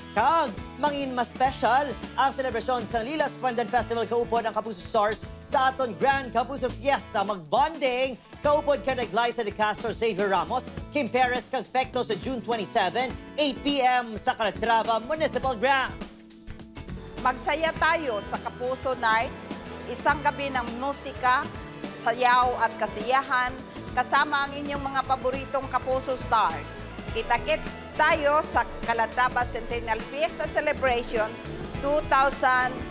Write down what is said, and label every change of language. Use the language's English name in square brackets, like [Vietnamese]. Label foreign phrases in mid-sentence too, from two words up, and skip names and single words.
[Hiligaynon] Kag mangin mas special ang selebrasyon sa Lilas Pandan Festival kaupod ang Kapuso Stars sa aton Grand Kapuso Fiesta. Magbonding kaupod ka naglaysa de Castro, Xavier Ramos, Kim Perez kag Pecto sa June 27, 8 p.m. sa Calatrava Municipal Ground. [Filipino] Magsaya tayo sa Kapuso Nights, isang gabi ng musika, sayaw at kasiyahan, kasama ang inyong mga paboritong Kapuso Stars. Kita-kits tayo sa Calatrava Centennial Fiesta Celebration 2024.